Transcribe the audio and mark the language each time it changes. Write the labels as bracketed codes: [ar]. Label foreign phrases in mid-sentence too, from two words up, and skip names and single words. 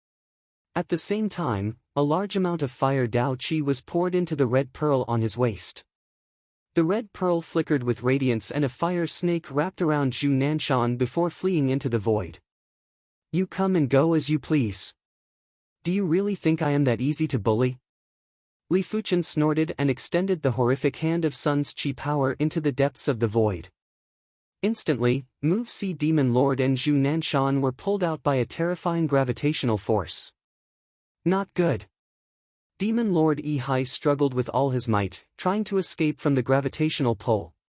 [en] At the same time, a large amount of fire Dao Qi was poured into the red pearl on his waist. The red pearl flickered with radiance and a fire snake wrapped around Zhu Nanshan before fleeing into the void. You come and go as you please. Do you really think I am that easy to bully? Li Fuchen snorted and extended the horrific hand of Sun's Qi power into the depths of the void. Instantly, Move Sea Demon Lord and Zhu Nanshan were pulled out by a terrifying gravitational force. Not good. Demon Lord Yi struggled with all his might, trying to escape from the gravitational pull.